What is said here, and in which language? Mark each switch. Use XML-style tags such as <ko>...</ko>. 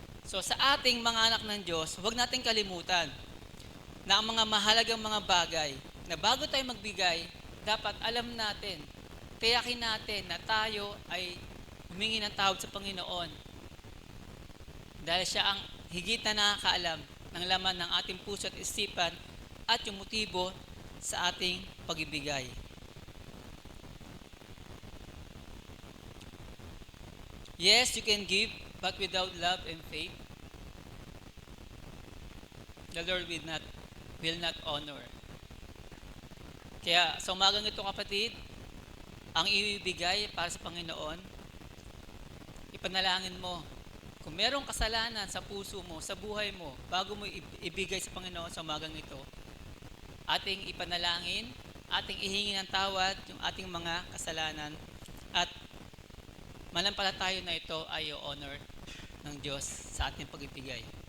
<tl>So sa ating mga anak ng Diyos, huwag natin kalimutan na ang mga mahalagang mga bagay na bago tayo magbigay, dapat alam natin, tiyakin natin na tayo ay humingi ng tawad sa Panginoon. Dahil siya ang higit na nakakaalam ng laman ng ating puso at isipan at yung motibo sa ating pag-ibigay.</tl> <en>Yes, you can give, but without love and faith, the Lord will not honor.</en> <tl>Kaya sa umagang ito kapatid, ang ibibigay para sa Panginoon, ipanalangin mo. Kung merong kasalanan sa puso mo, sa buhay mo, bago mo ibigay sa Panginoon sa umagang ito, ating ipanalangin, ating ihingi ng tawad yung ating mga kasalanan, at manampalataya na ito ay honor ng Diyos sa ating pag-ibigay.</tl>